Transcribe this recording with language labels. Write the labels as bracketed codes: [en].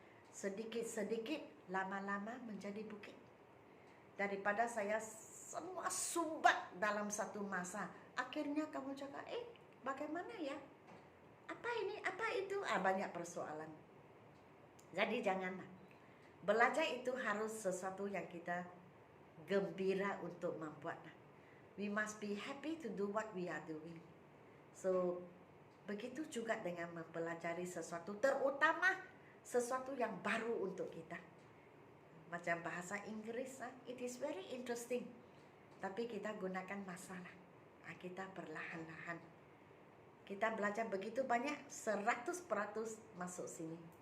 [ms] Sedikit-sedikit, lama-lama menjadi bukit. Daripada saya semua sumbat dalam satu masa, akhirnya kamu cakap, bagaimana ya? Apa ini, apa itu? Banyak persoalan. Jadi janganlah. Belajar itu harus sesuatu yang kita gembira untuk membuatnya. [en] We must be happy to do what we are doing. [ms] So, begitu juga dengan mempelajari sesuatu, terutama sesuatu yang baru untuk kita. Macam bahasa Inggris, [en] it is very interesting. [ms] Tapi kita gunakan masalah. Kita perlahan-lahan. Kita belajar begitu banyak, 100% masuk sini.